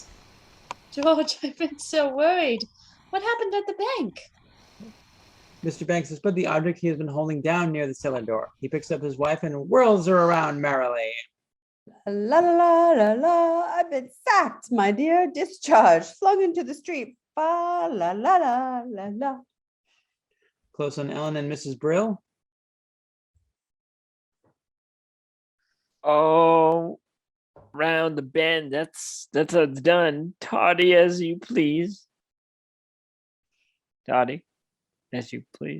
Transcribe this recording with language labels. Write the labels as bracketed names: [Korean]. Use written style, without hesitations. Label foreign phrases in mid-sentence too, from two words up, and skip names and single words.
[English] George, I've been so worried. What happened at the bank? Mr. Banks has put the object he has been holding down near the cellar door. He picks up his wife and whirls her around merrily. La la la la la. I've been sacked, my dear. Discharged, flung into the street. Fa la la la la la. Close on Ellen and Mrs. Brill. Oh, round the bend. That's done. Toddy, as you please. Toddy, as you please.